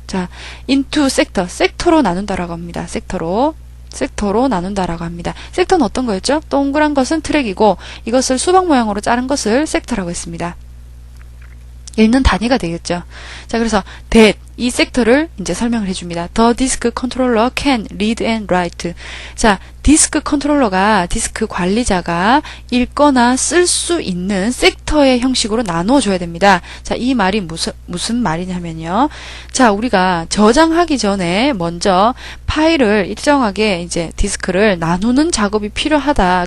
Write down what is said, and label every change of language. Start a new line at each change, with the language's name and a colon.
Korean: 자, into 섹터로 나눈다라고 합니다. 섹터로 나눈다라고 합니다. 섹터는 어떤 거였죠? 동그란 것은 트랙이고, 이것을 수박 모양으로 자른 것을 섹터라고 했습니다. 읽는 단위가 되겠죠. 자, 그래서 that, 이 섹터를 이제 설명을 해줍니다.
English: The disk controller can read and write.
Korean: 자, 디스크 컨트롤러가, 디스크 관리자가 읽거나 쓸 수 있는 섹터의 형식으로 나누어줘야 됩니다. 자, 이 말이 무슨 말이냐면요. 자, 우리가 저장하기 전에 먼저 파일을 일정하게 이제 디스크를 나누는 작업이 필요하다.